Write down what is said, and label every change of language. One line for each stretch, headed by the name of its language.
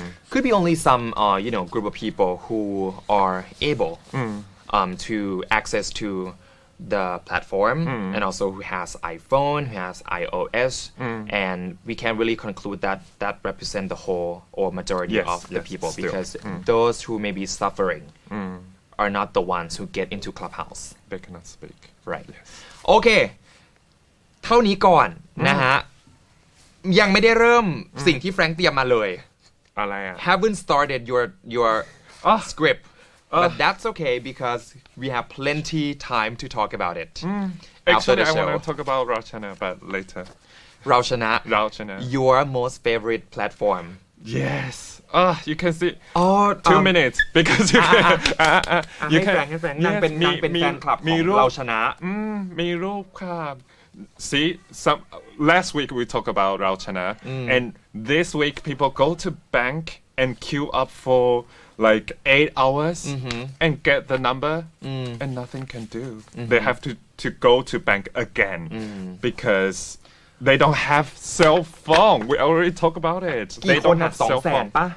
English: could be only some group of people who are able to access to the platform and also who has iPhone who has iOS and we can really conclude that represent the whole or majority of the people because those who may be suffering are not the ones who get into Clubhouse they cannot speak
Thai: right โอเคเท่านี้ก่อนนะฮะยังไม่ได้เริ่มสิ่งที่แฟรงค์เตรียมมาเลย อะไรอ่ะ
English: haven't started your script but that's okay because we have plenty time to talk about it after actually the I show want to talk about Rachana but later เราชนะ your most favorite platform yes you can see 2 minutes because you can
Thai: ให้แฟรงค์นางเป็นแฟนคลับของเราชนะ มีรูปครับ
English: see last week we talked about Rachana and this week people go to bank and queue up for like 8 hours and get the number and nothing can do they have to go to bank again because they don't have cell phone we already talked about it they don't have cell phone